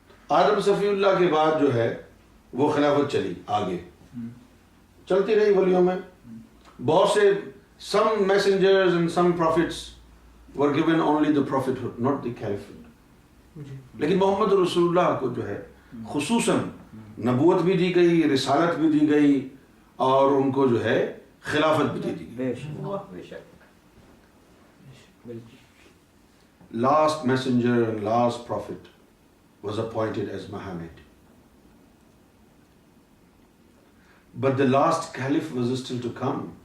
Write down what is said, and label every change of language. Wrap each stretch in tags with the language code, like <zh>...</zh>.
<ur>آدم صفی اللہ کے بعد جو ہے وہ خلافت چلی, آگے چلتی رہی ولیوں میں. بہت سے</ur> <en>some messengers and some prophets were given only the prophethood, not the caliphate.</en> <ur>لیکن محمد رسول اللہ کو جو ہے خصوصاً نبوت بھی دی گئی, رسالت بھی دی گئی, اور ان کو جو ہے خلافت بھی دی گئی. بے شک</ur> <en>Last messenger and last prophet was appointed as Muhammad. But the last caliph was still to come.</en>